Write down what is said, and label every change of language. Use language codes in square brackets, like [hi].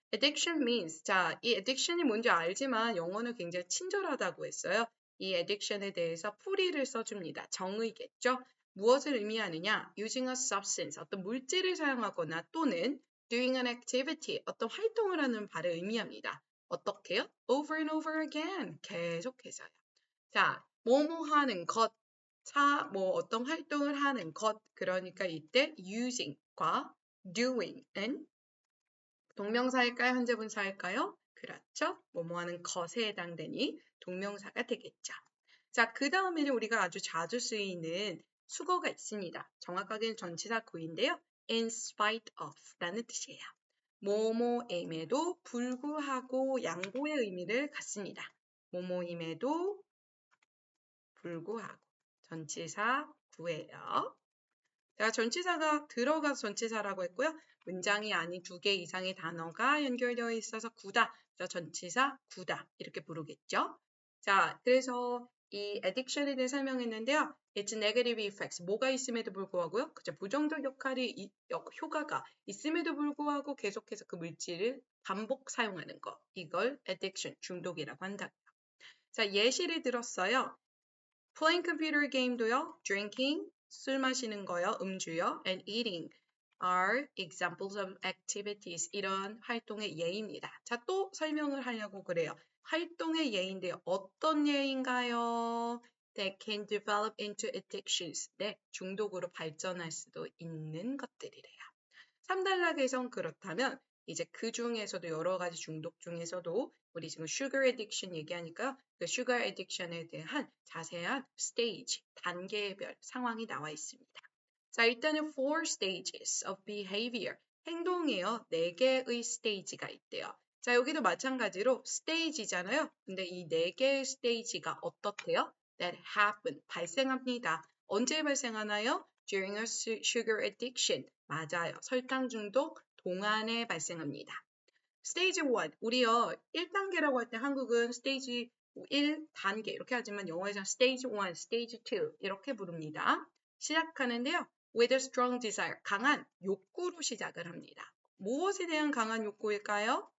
[en] Addiction means, [ko] 자, 이 addiction이 뭔지 알지만 영어는 굉장히 친절하다고 했어요. 이 addiction에 대해서 풀이를 써줍니다. 정의겠죠? 무엇을 의미하느냐? [en] Using a substance, [ko] 어떤 물질을 사용하거나 또는 [en] doing an activity, [ko] 어떤 활동을 하는 바를 의미합니다. 어떻게요? [en] Over and over again, [ko] 계속해서요. 자, 뭐뭐 하는 것, 뭐 어떤 활동을 하는 것, 그러니까 이때 using과 doing은 동명사일까요? 현재분사일까요? 그렇죠. 뭐뭐 하는 것에 해당되니 동명사가 되겠죠. 자, 그 다음에는 우리가 아주 자주 쓰이는 수거가 있습니다. 정확하게는 전치사 구인데요. in spite of 라는 뜻이에요. 뭐뭐임에도 불구하고 양보의 의미를 갖습니다. 뭐뭐임에도 불구하고 전치사 구예요. 자, 전치사가 들어가서 전치사라고 했고요. 문장이 아닌 2개 이상의 단어가 연결되어 있어서 구다. 전치사 구다. 이렇게 부르겠죠. 자, 그래서 이 addiction에 대해 설명했는데요. [en] It's negative effects. [ko] 뭐가 있음에도 불구하고요. 그죠? 부정적 효과가 있음에도 불구하고 계속해서 그 물질을 반복 사용하는 거. 이걸 addiction, 중독이라고 한다. 자, 예시를 들었어요. [en] Playing computer game도요. [ko] Drinking, 술 마시는 거요. 음주요. [en] And eating are examples of activities. [ko] 이런 활동의 예입니다. 자, 또 설명을 하려고 그래요. 활동의 예인데요. 어떤 예인가요? [en] That can develop into addictions. [ko] 네, 중독으로 발전할 수도 있는 것들이래요. 3단락에선 그렇다면 이제 그 중에서도 여러 가지 중독 중에서도 우리 지금 sugar addiction 얘기하니까 그 sugar addiction에 대한 자세한 스테이지, 단계별 상황이 나와 있습니다. 자, 일단은 [en] four stages of behavior. [ko] 행동이요. 4개의 스테이지가 있대요. 자, 여기도 마찬가지로 스테이지잖아요. 근데 이 4개의 스테이지가 어떻대요? [en] That happen. [ko] 발생합니다. 언제 발생하나요? [en] During a sugar addiction. [ko] 맞아요. 설탕 중독 동안에 발생합니다. 스테이지 1. 우리요. 1단계라고 할 때 한국은 스테이지 1단계 이렇게 하지만 영어에서는 스테이지 1, 스테이지 2 이렇게 부릅니다. 시작하는데요. [en] With a strong desire. [ko] 강한 욕구로 시작을 합니다. 무엇에 대한 강한 욕구일까요?